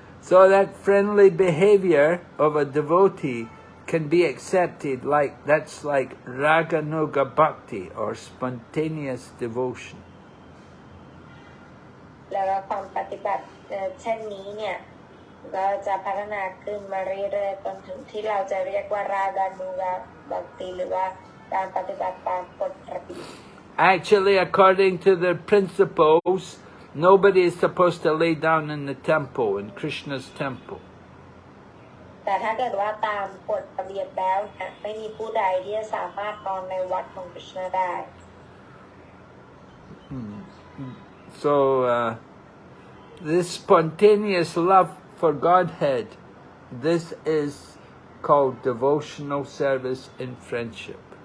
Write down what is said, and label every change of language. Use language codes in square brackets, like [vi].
[en] So that friendly behavior of a devotee can be accepted that's like raganuga bhakti or spontaneous devotion. แ [th] แล้วก็ความปฏิบัติเช่นนี้เนี่ยก็จะพัฒนาขึ้นมาเรื่อยๆจนถึงที่เราจะเรียกว่าราดานุราบัคติหรือว่าการปฏิบัติตามกฎระเบียบ [en] Actually, according to the principles, nobody is supposed to lay down in the temple, in Krishna's temple. [th] แต่ถ้าเกิดว่าตามกฎระเบียบแล้วไม่มีผู้ใดที่จะสามารถนอนในวัดของกฤษณะได้ [en] So, this spontaneous love for Godhead, this is called devotional service in friendship.